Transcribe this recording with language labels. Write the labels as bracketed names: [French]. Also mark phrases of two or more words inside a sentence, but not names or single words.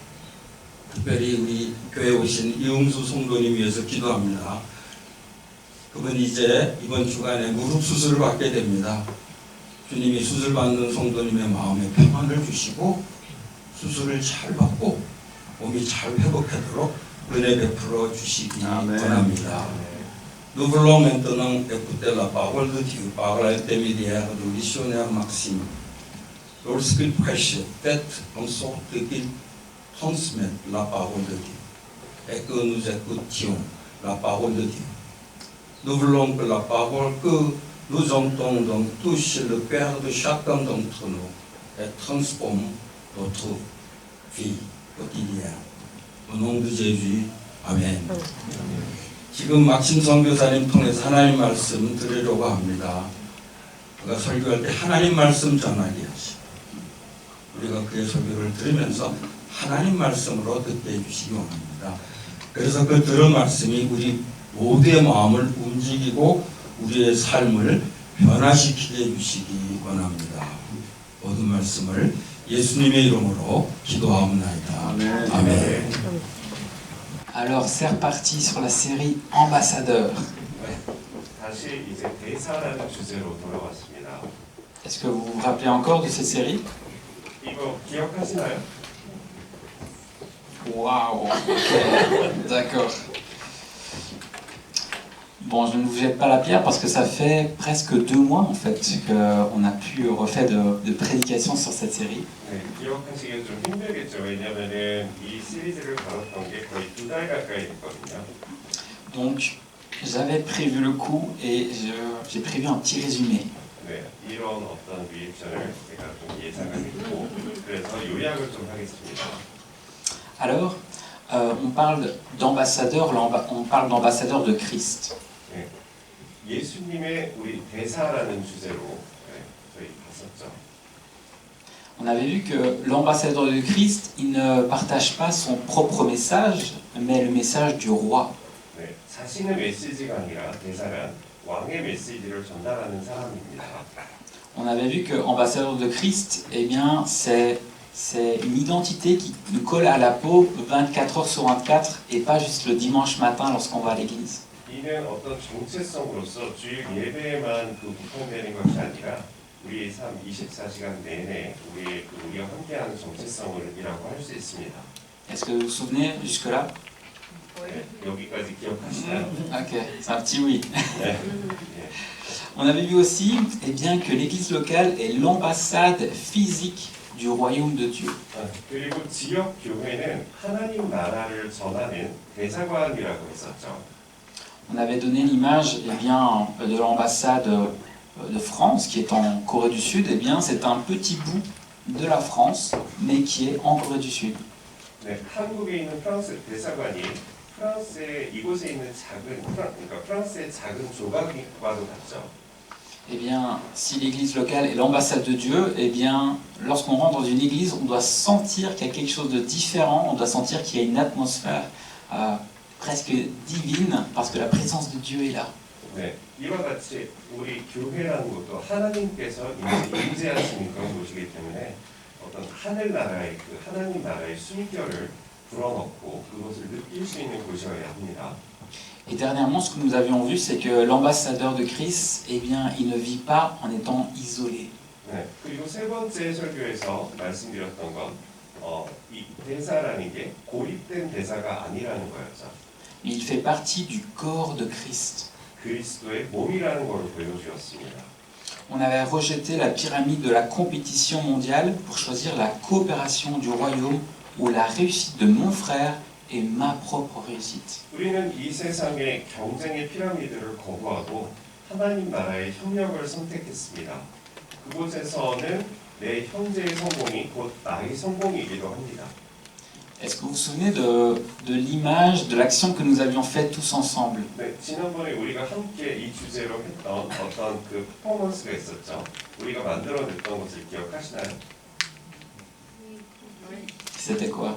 [Korean] 특별히 우리 교회에 오신 이응수 성도님 위해서 기도합니다. 그분 이제 이번 주간에 무릎 수술을 받게 됩니다. 주님이 수술 받는 성도님의 마음에 평안을 주시고 수술을 잘 받고 몸이 잘 회복하도록 은혜 베풀어 주시기 원합니다. [French] Nous voulons maintenant écouter la parole de Dieu par l'intermédiaire du missionnaire Maxime. Lorsqu'il prêche, faites en sorte qu'il transmette la parole de Dieu et que nous écoutions la parole de Dieu. Nous voulons que la parole que nous entendons touche le cœur de chacun d'entre nous et transforme notre vie quotidienne. Au nom de Jésus, Amen. [Korean] 지금 막심 선교사님 통해서 하나님 말씀 드리려고 합니다. 그가 설교할 때 하나님 말씀 전하게 하시고 우리가 그의 설교를 들으면서 하나님 말씀으로 듣게 해주시기 원합니다. 그래서 그 들은 말씀이 우리 모두의 마음을 움직이고 우리의 삶을 변화시키게 해주시기 원합니다. 모든 말씀을 예수님의 이름으로 기도하옵나이다. 아멘. 아멘. [French] Alors c'est reparti sur la série Ambassadeur. [Korean] 다시 이제 대사라는 주제로 돌아왔습니다. [French] Est-ce que vous vous rappelez encore de cette série? [Korean] 이거 기억하시나요? [French] Waouh, ok, d'accord. Bon, je ne vous jette pas la pierre parce que ça fait presque 2 mois en fait qu'on a pu refaire de prédications sur cette série. [Korean] 네, 기억하시기엔 좀 힘들겠죠. 왜냐하면은 이 시리즈를 다뤘던 게 거의 2달 가까이 됐거든요. [French] Donc, J'avais prévu le coup et j'ai prévu un petit résumé. [Korean] 네, 이런 어떤 리액션을 제가 좀 예상을 했고 그래서 요약을 좀 하겠습니다. [French] Alors, on parle d'ambassadeur, on parle d'ambassadeur de Christ. [Korean] 네, 예수님의 우리 대사라는 주제로 저희 봤었죠. [French] On avait vu que l'ambassadeur de Christ, il ne partage pas son propre message, mais le message du roi. [Korean] 네, 자신의 메시지가 아니라 대사란 왕의 메시지를 전달하는 사람입니다. [French] On avait vu que ambassadeur de Christ, eh bien, c'est une identité qui nous colle à la peau 24 heures sur 24 et pas juste le dimanche matin lorsqu'on va à l'église. [Korean] 이는 어떤 정체성으로서 주일 예배에만 구성되는 것이 아니라 우리의 삶 24시간 내내 우리와 함께하는 정체성이라고 할 수 있습니다. [French] Est-ce que vous vous souvenez jusque-là? [Korean] 네, 여기까지 기억하시나요? [French] Ok, c'est un petit oui. [Korean] 네. [French] On avait vu aussi eh bien, que l'église locale est l'ambassade physique du royaume de Dieu. [Korean] 그리고 지역 교회는 하나님 나라를 전하는 대사관이라고 했었죠. [French] On avait donné l'image eh bien, de l'ambassade de France qui est en Corée du Sud. Eh bien, c'est un petit bout de la France, mais qui est en Corée du Sud. [Korean] 네, 한국에 있는 프랑스 대사관이 프랑스의 이곳에 있는 그러니까 프랑스의 작은 조각과도 같죠. [French] Eh bien, si l'église locale est l'ambassade de Dieu, eh bien, lorsqu'on rentre dans une église, on doit sentir qu'il y a quelque chose de différent, on doit sentir qu'il y a une atmosphère presque divine, parce que la présence de Dieu est là. [Korean] 네, 이와 같이 우리 교회라는 것도 하나님께서 임재하시는 그런 곳이기 때문에 어떤 하늘나라의 그 하나님 나라의 숨결을 불어넣고 그것을 느낄 수 있는 곳이어야 합니다. [French] Et dernièrement, ce que nous avions vu, c'est que l'ambassadeur de Christ, eh bien, il ne vit pas en étant isolé. [Korean] 네, 그리고 세 번째 설교에서 말씀드렸던 건 이 대사라는 게 고립된 대사가 아니라는 거였죠. [French] Il fait partie du corps de Christ. [Korean] 그리스도의 몸이라는 걸 보여주었습니다. [French] On avait rejeté la pyramide de la compétition mondiale pour choisir la coopération du royaume ou la réussite de mon frère et ma propre réussite. [Korean] 우리는 이 세상의 경쟁의 피라미드를 거부하고 하나님 나라의 협력을 선택했습니다. 그곳에서는 내 형제의 성공이 곧 나의 성공이기도 합니다. [French] Est-ce que vous vous souvenez de l'image, de l'action que nous avions faite tous ensemble? [Korean] 네, 지난번에 우리가 함께 이 주제로 했던 어떤 그 퍼포먼스가 있었죠. 우리가 만들어냈던 것을 기억하시나요? [French] C'était quoi?